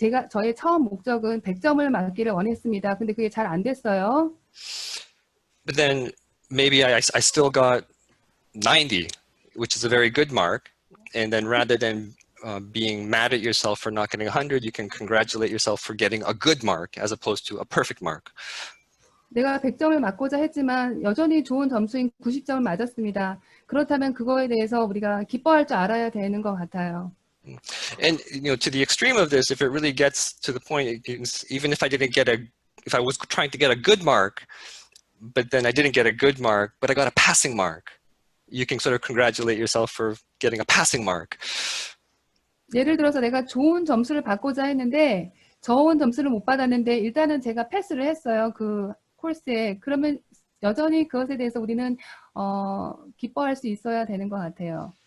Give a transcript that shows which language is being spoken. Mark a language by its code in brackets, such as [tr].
[ko] 저의 처음 목적은 100점을 맞기를 원했습니다. 근데 그게 잘 안 됐어요. [en] But then maybe I still got 90, which is a very good mark. And then rather than being mad at yourself for not getting 100, you can congratulate yourself for getting a good mark as opposed to a perfect mark. [ko] 내가 100점을 맞고자 했지만 여전히 좋은 점수인 90점을 맞았습니다. 그렇다면 그거에 대해서 우리가 기뻐할 줄 알아야 되는 것 같아요. [en] And to the extreme of this, if it really gets to the point, even if I was trying to get a good mark, but then I didn't get a good mark, but I got a passing mark, you can sort of congratulate yourself for getting a passing mark. [ko] 예를 들어서 내가 좋은 점수를 받고자 했는데 좋은 점수를 못 받았는데 일단은 제가 패스를 했어요. 그 코र्스에. 그러면 여전히 그것에 대해서 우리는 기뻐할 수 있어야 되는 것 같아요.